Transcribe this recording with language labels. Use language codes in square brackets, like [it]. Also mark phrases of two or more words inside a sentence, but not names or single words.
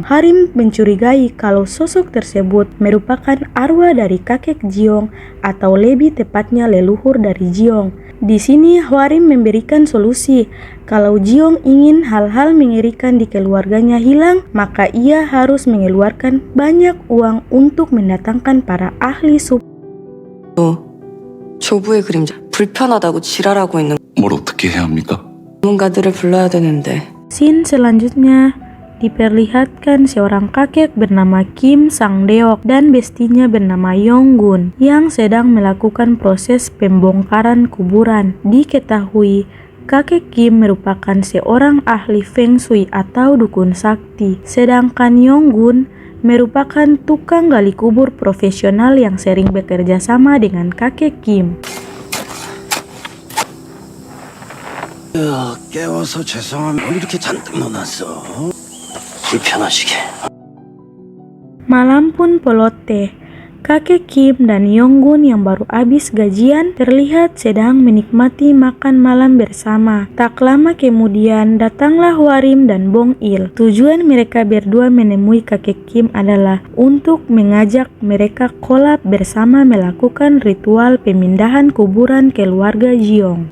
[id] Hwarim mencurigai kalau sosok tersebut merupakan arwah dari kakek Jiong atau lebih tepatnya leluhur dari Jiong. Di sini Hwarim memberikan solusi. Kalau Jiong ingin hal-hal mengerikan di keluarganya hilang, maka ia harus mengeluarkan banyak uang untuk mendatangkan para ahli [ko] 조부의 그림자 불편하다고 지랄하고 있는 뭘 어떻게 해야 합니까? 전문가들을 불러야 되는데. [id] Scene selanjutnya diperlihatkan seorang kakek bernama Kim Sang-deok dan bestinya bernama Yong-gun yang sedang melakukan proses pembongkaran kuburan. Diketahui kakek Kim merupakan seorang ahli Feng Shui atau dukun sakti, sedangkan Yong-gun merupakan tukang gali kubur profesional yang sering bekerja sama dengan kakek Kim. [ko] 깨워서 죄송합니다. 이렇게 잔뜩 넣어놨어. 불편하시게. [id] Malam pun peloteh. Kakek Kim dan Yong-gun yang baru habis gajian terlihat sedang menikmati makan malam bersama. Tak lama kemudian datanglah Hwarim dan Bong Il. Tujuan mereka berdua menemui kakek Kim adalah untuk mengajak mereka kolab bersama melakukan ritual pemindahan kuburan keluarga Jiong.